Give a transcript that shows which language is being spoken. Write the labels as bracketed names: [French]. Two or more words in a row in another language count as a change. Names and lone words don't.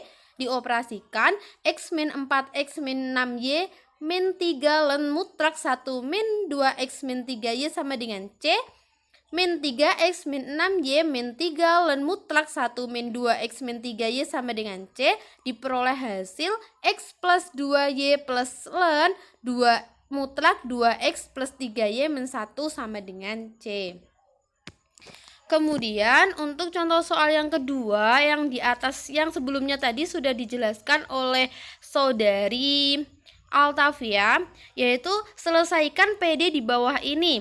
[Indonesian] dioperasikan x min 4x min 6y min 3 ln mutlak 1 min 2x min 3y sama dengan C, min 3x min 6y min 3 ln mutlak 1 min 2x min 3y sama dengan C, diperoleh hasil x plus 2y plus ln 2 mutlak 2x plus 3y min 1 sama dengan C. Kemudian untuk contoh soal yang kedua, yang di atas yang sebelumnya tadi sudah dijelaskan oleh saudari Altavia, yaitu selesaikan PD di bawah ini.